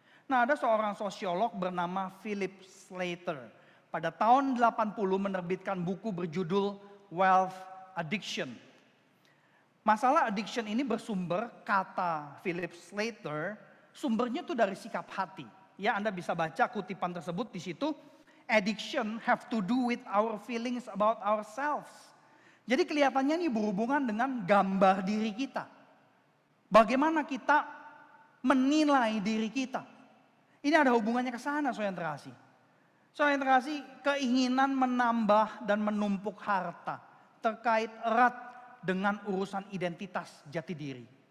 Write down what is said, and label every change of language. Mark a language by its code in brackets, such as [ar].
[id] Nah, ada seorang sosiolog bernama Philip Slater. Pada tahun 80 menerbitkan buku berjudul Wealth Addiction. Masalah addiction ini bersumber, kata Philip Slater, sumbernya itu dari sikap hati. Ya, Anda bisa baca kutipan tersebut di situ. [en] Addiction have to do with our feelings about ourselves. [id] Jadi kelihatannya ini berhubungan dengan gambar diri kita. Bagaimana kita menilai diri kita. Ini ada hubungannya ke sana, saudara terkasih. Saudara terkasih, keinginan menambah dan menumpuk harta terkait erat dengan urusan identitas jati diri.